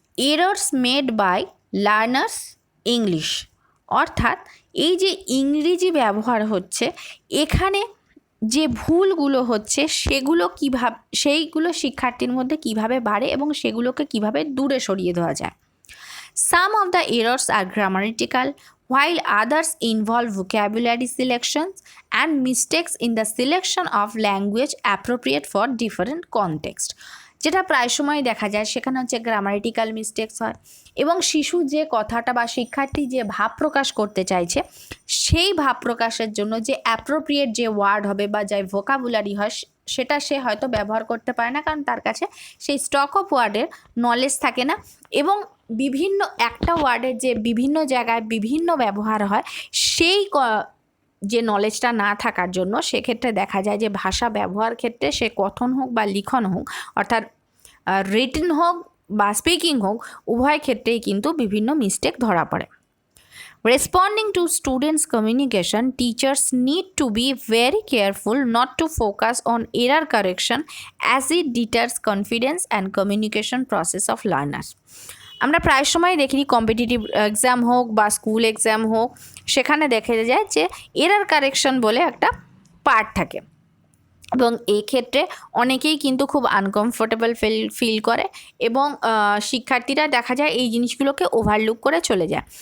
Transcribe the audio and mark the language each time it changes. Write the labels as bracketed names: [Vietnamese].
[English] errors made by learners English, [Bangla] অর্থাৎ এই যে ইংরেজি ব্যবহার হচ্ছে এখানে যে ভুলগুলো হচ্ছে সেইগুলো শিক্ষার্থীর মধ্যে কিভাবে বাড়ে এবং সেগুলোকে কিভাবে দূরে সরিয়ে দেওয়া যায়। [English] Some of the errors are grammatical, while others involve vocabulary selections and mistakes in the selection of language appropriate for different context. [Bangla] যেটা প্রায় সময় দেখা যায় সেখানে হচ্ছে গ্রামাটিক্যাল মিস্টেকস হয় এবং শিশু যে কথাটা বা শিক্ষার্থী যে ভাব প্রকাশ করতে চাইছে সেই ভাব প্রকাশের জন্য যে অ্যাপ্রোপ্রিয়েট যে ওয়ার্ড হবে বা যে ভোকাবুলারি হয় সেটা সে হয়তো ব্যবহার করতে পারে না, কারণ তার কাছে সেই স্টক অফ ওয়ার্ডের নলেজ থাকে না এবং বিভিন্ন একটা ওয়ার্ডের যে বিভিন্ন জায়গায় বিভিন্ন ব্যবহার হয় সেই যে নলেজটা না থাকার জন্য সেক্ষেত্রে দেখা যায় যে ভাষা ব্যবহার ক্ষেত্রে সে কথন হোক বা লিখন হোক, অর্থাৎ রিটেন হোক বা স্পিকিং হোক, উভয় ক্ষেত্রেই কিন্তু বিভিন্ন মিস্টেক ধরা পড়ে। [English] Responding to students' communication, teachers need to be very careful not to focus on error correction as it deters confidence and communication process of learners. [Bangla] আমরা প্রায় সময় দেখি কম্পিটিটিভ এক্সাম হোক বা স্কুল এক্সাম হোক, সেখানে দেখা যায় যে এরার কারেকশন বলে একটা পার্ট থাকে এবং এই ক্ষেত্রে অনেকেই কিন্তু খুব আনকমফোর্টেবল ফিল করে এবং শিক্ষার্থীরা দেখা যায় এই জিনিসগুলোকে ওভারলুক করে চলে যায়।